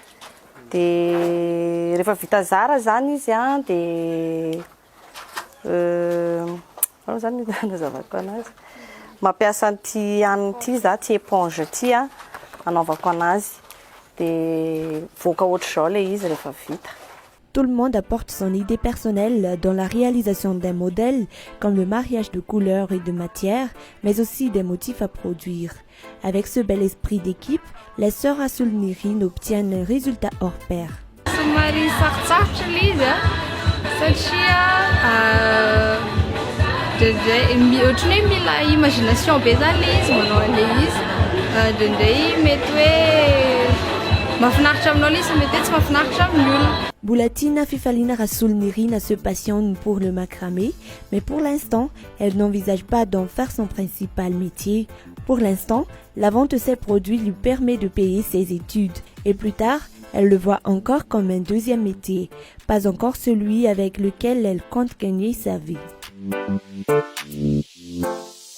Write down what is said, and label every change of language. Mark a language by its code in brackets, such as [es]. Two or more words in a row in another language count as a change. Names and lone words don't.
[mg] de rehefa vita zara zany izy de zany nazavako anazy mampiasa an'ty an'ty za ty éponge ty anaovako anazy de voaka ohatr'izao le izy rehefa vita. [fr] Tout le monde apporte son idée personnelle dans la réalisation d'un modèle, comme le mariage de couleurs et de matières, mais aussi des motifs à produire. Avec ce bel esprit d'équipe, les sœurs Rassoul Nirin obtiennent un résultat hors pair. [mg] Somary sarotsarotra le izy satria ohatrany hoe mila imagination be zany le izy manao an'le izy ndraindray mety hoe mahafinaritra aminao le izy mety hoe tsy mahafinaritra amin'olona. [fr] Bulatina Fifalina Rassoul Nirin se passionne pour le macramé, mais pour l'instant, elle n'envisage pas d'en faire son principal métier. Pour l'instant, la vente de ses produits lui permet de payer ses études. Et plus tard, elle le voit encore comme un deuxième métier, pas encore celui avec lequel elle compte gagner sa vie.